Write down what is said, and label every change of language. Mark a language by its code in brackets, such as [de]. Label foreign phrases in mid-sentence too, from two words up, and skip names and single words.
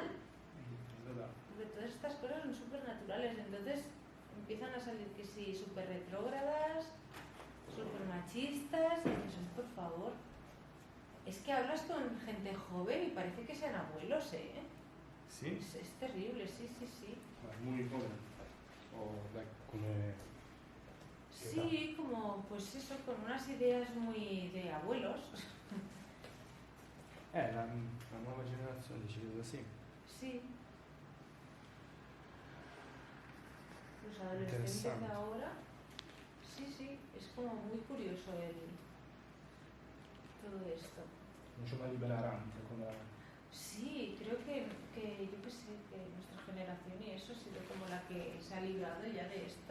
[es] Porque todas estas cosas son súper naturales, entonces empiezan a salir que sí, súper retrógradas, súper machistas, y dices, por favor, es que hablas con gente joven y parece que sean abuelos, ¿eh? ¿Sí? Es terrible, sí. Muy joven. O como... Sí, como, pues eso, con unas ideas muy de abuelos. [it] La nuova generazione dice così. [es] Sí. Los adolescentes de ahora, sí, es como muy curioso todo esto. Mucho más liberante. Sí, creo que yo que sé, que nuestra generación y eso ha sido como la que se ha librado ya de esto.